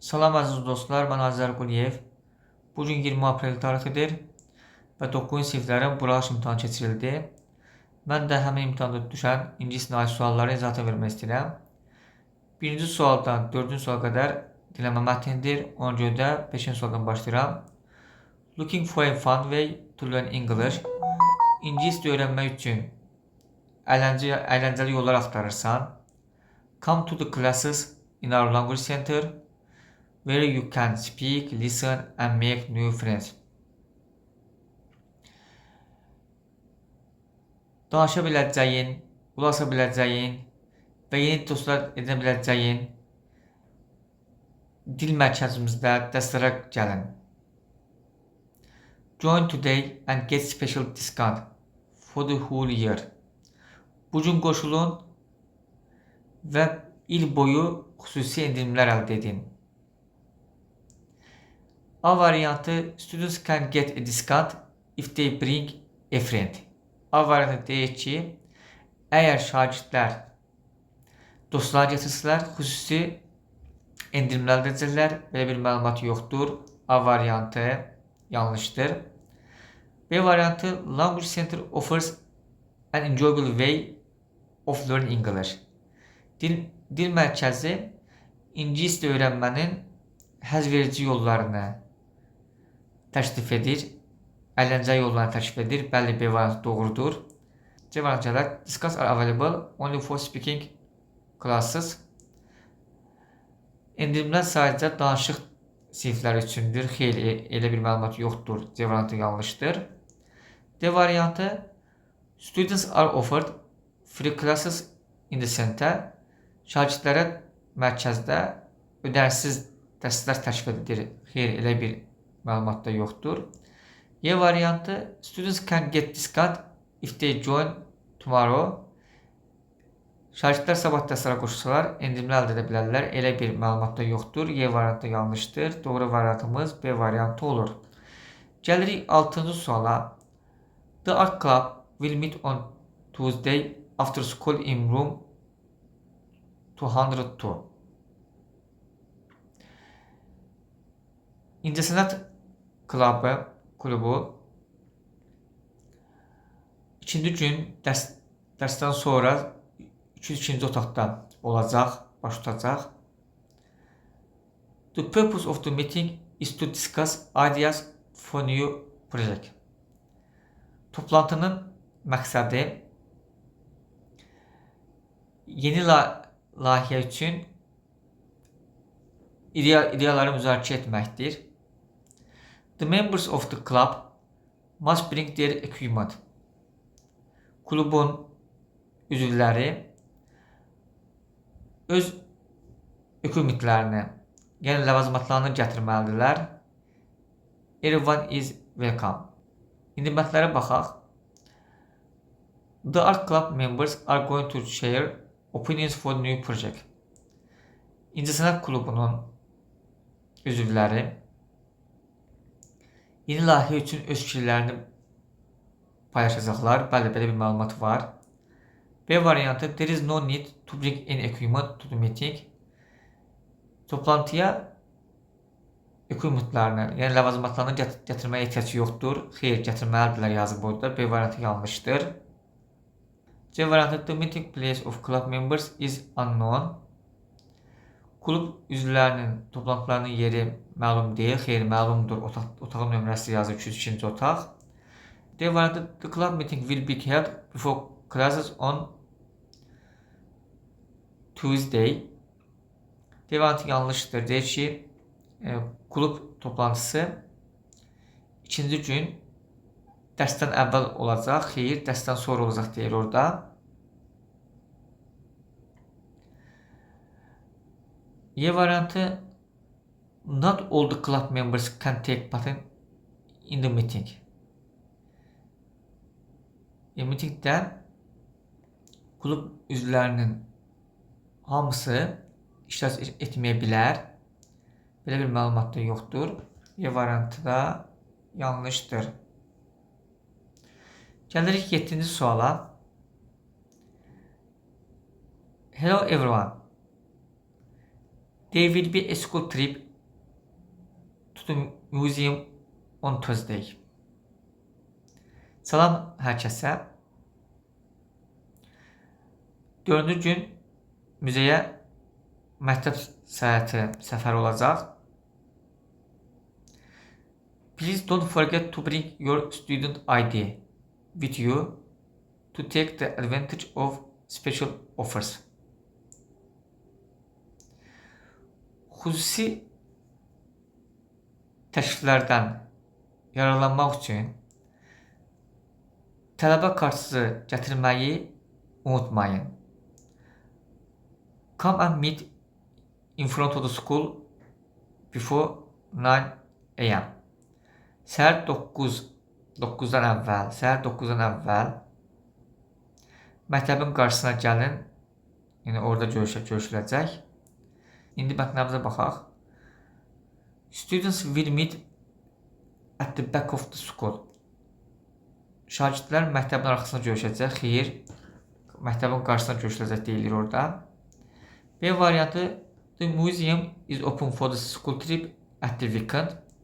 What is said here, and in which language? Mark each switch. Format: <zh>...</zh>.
<az>Salam əziz dostlar, mən Azər Quliyev. Bugün 20 aprel tarixidir və 9-cu siniflərin buraxılış imtahanı keçirildi. Mən də həmin imtahanda düşən ingilis dili sualları izahatı vermək istəyirəm. Birinci sualdan 4-cü suala qədər dinləmə mətnidir. Ona görə də 5-ci sualdan başlayıram.</az> <en>Looking for a fun way to learn English.</en> <az>İngilis dili öyrənmək üçün əyləncəli yollar axtarırsan.</az> <en>Come to the classes in our language center, where you can speak, listen and make new friends.</en> <az>Danışa biləcəyin, ulaşa biləcəyin və yeni dostlar edə biləcəyin dil mərkəzimizdə dərslərə gəlin.</az> <en>Join today and get special discount for the whole year.</en> <az>Bugün qoşulun və il boyu xüsusi endirimlər əldə edin. A variantı,</az> <en>students can get a discount if they bring a friend.</en> <az>A variantı deyir ki, əgər şagirdlər dostlar gətirsələr, xüsusi endirimlər əldə edəcəklər. Belə bir məlumat yoxdur. A variantı yanlışdır. B variantı,</az> <en>Language Center offers an enjoyable way of learning English.</en> <az>Dil mərkəzi ingilis dili öyrənmənin həzverici yollarını təklif edir. Əyləncəli yollarını təklif edir. Bəli, B variantı doğrudur. C variantı gələr.</az> <en>Discuss are available only for speaking classes.</en> <az>Endirimlər sadəcə danışıq sinifləri üçündür. Xeyr, elə bir məlumat yoxdur. C variantı yanlışdır. D variantı,</az> <en>students are offered free classes in the center.</en> <az>Şagirdlərə mərkəzdə ödənişsiz dərslər təklif edilir. Xeyr, elə bir məlumat da yoxdur. Y variantı,</az> <en>students can get discount if they join tomorrow.</en> <az>Şagirdlər sabah dərslərə qoşulsalar, endirimlər əldə edə bilərlər. Elə bir məlumat da yoxdur. Y variantı yanlışdır. Doğru variantımız B variantı olur. Gəlirik 6-cı suala.</az> <en>The Art Club will meet on Tuesday after school in room 202.</en> <az>İncəsənət klubu ikinci gün dərsdən sonra 202-ci otaqda olacaq, baş tutacaq.</az> <en>The purpose of the meeting is to discuss ideas for new project.</en> <az>Toplantının məqsədi yeni layihə üçün ideyaları müzakirə etməkdir.</az> <en>The members of the club must bring their equipment.</en> <az>Klubun üzvləri öz equipmentlərini, yəni ləvazimatlarını gətirməlidirlər.</az> <en>Everyone is welcome.</en> <az>İndi mətnlərə baxaq.</az> <en>The Art Club members are going to share opinions for new project.</en> <az>İncəsənət klubunun üzvləri yeni layihə üçün öz fikirlərini paylaşacaqlar. Bəli, belə bir məlumat var. B variantı,</az> <en>there is no need to bring any equipment to the meeting.</en> <az>Toplantıya equipmentlarını, yəni ləvazimatlarını gətirməyə ehtiyac yoxdur. Xeyr, gətirməlidirlər yazıb burada. B variantı yanlışdır. C variantı,</az> <en>the meeting place of club members is unknown.</en> <az>Klub üzvlərinin toplantılarının yeri məlum deyil. Xeyr, məlumdur. Otağın nömrəsi yazır 202-ci otaq. D variantı,</az> <en>the club meeting will be held before classes on Tuesday.</en> <az>D variantı yanlışdır. Deyir ki, klub toplantısı ikinci gün dərsdən əvvəl olacaq. Xeyr, dərsdən sonra olacaq deyir orada. Y variantı,</az> <en>not all the club members can take part in the meeting.</en> <az>Meetingdə klub üzvlərinin hamısı iştirak etməyə bilər. Belə bir məlumat da yoxdur. Y variantı da yanlışdır. Gəlirik 7-ci suala.</az> <en>Hello everyone. There will be a school trip to the museum on Tuesday.</en> <az>Salam hər kəsə. 4-cü gün müzeyə məktəb səyahəti səfəri olacaq.</az> <en>Please don't forget to bring your student ID with you to take the advantage of special offers.</en> <az>Xüsusi təkliflərdən yararlanmaq üçün tələbə kartınızı gətirməyi unutmayın.</az> <en>Come and meet in front of the school before 9 AM.</en> <az>Səhər 9-dan əvvəl məktəbin qarşısına gəlin. Yəni orada görüşüləcək. İndi mətnəmizə baxaq.</az> <en>Students will meet at the back of the school.</en> <az>Şagirdlər məktəbin arxasında görüşəcək. Xeyr, məktəbin qarşısında görüşüləcək deyilir orada. B variantı,</az> <en>the museum is open for the school trip at the weekend.</en>